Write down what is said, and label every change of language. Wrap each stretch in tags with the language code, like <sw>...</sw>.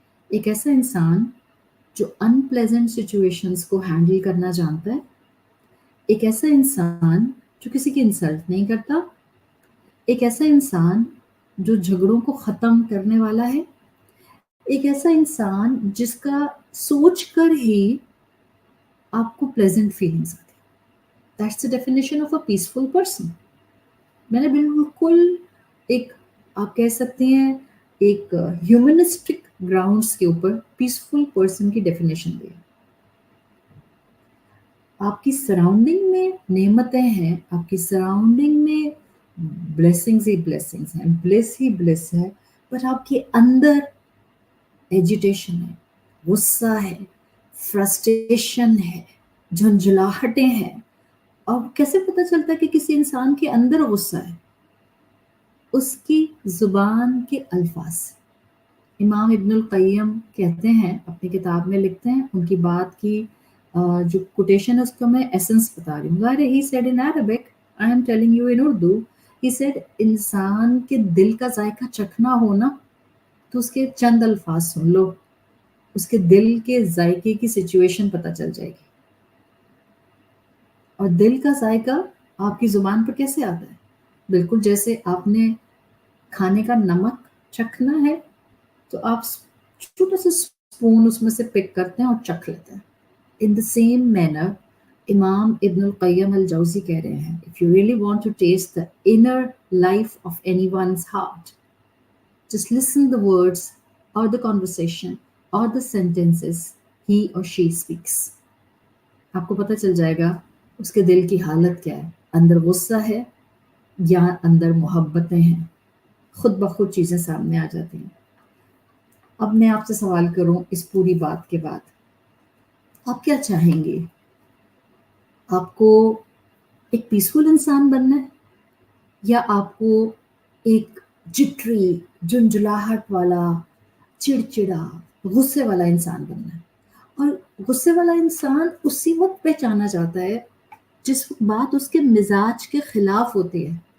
<ur>ایک ایسا انسان جو unpleasant situations کو ہینڈل کرنا جانتا ہے، ایک ایسا انسان جو کسی کی انسلٹ نہیں کرتا، ایک ایسا انسان جو جھگڑوں کو ختم کرنے والا ہے، ایک ایسا انسان جس کا سوچ کر ہی آپ کو پلیزنٹ فیلنگس آتی ہے.</ur> <en>That's the definition of a peaceful person.</en> <ur>میں نے بالکل ایک، آپ کہہ سکتے ہیں ایک ہیومنسٹک گراؤنڈس کے اوپر پیسفل پرسن کی ڈیفینیشن دی. آپ کی سراؤنڈنگ میں نعمتیں ہیں، آپ کی سراؤنڈنگ میں بلیسنگز ہی بلیسنگز ہیں، بلیس ہی بلیس ہے، پر آپ کے اندر ایجیٹیشن ہے، غصہ ہے، فرسٹریشن ہے، جھنجھلاہٹیں ہیں. اور کیسے پتہ چلتا ہے کہ کسی انسان کے اندر غصہ ہے؟ اس کی زبان کے الفاظ. امام ابن القیم کہتے ہیں، اپنی کتاب میں لکھتے ہیں، ان کی بات کی جو کوٹیشن ہے اس کو میں ایسنس بتا رہی ہوں. ظاہر ہے،</ur> <en>he said in Arabic, I am telling you in Urdu,</en> <ur>he said انسان کے دل کا ذائقہ چکھنا ہونا تو اس کے چند الفاظ سن لو, اس کے دل کے ذائقے کی سچویشن پتہ چل جائے گی. اور دل کا ذائقہ آپ کی زبان پر کیسے آتا ہے؟ بالکل جیسے آپ نے کھانے کا نمک چکھنا ہے تو آپ چھوٹا سا اسپون اس میں سے پک کرتے ہیں اور چکھ لیتے ہیں.</ur> <en>In the same manner,</en> <ur>امام ابن القیم الجوزی کہہ رہے ہیں,</ur> <en>if you really want to taste the inner life of anyone's heart, just listen the words or the conversation or the sentences he or she speaks.</en> <ur>آپ کو پتہ چل جائے گا اس کے دل کی حالت کیا ہے, اندر غصہ ہے یا اندر محبتیں ہیں. خود بخود چیزیں سامنے آ جاتی ہیں. اب میں آپ سے سوال کروں اس پوری بات کے بعد, آپ کیا چاہیں گے؟ آپ کو ایک پیسفل انسان بننا ہے یا آپ کو ایک جٹری, جنجلاہٹ والا, چڑچڑا, غصے والا انسان بننا ہے؟ اور غصے والا انسان اسی وقت پہچانا جاتا ہے جس بات اس کے مزاج کے خلاف ہوتی ہے.</ur>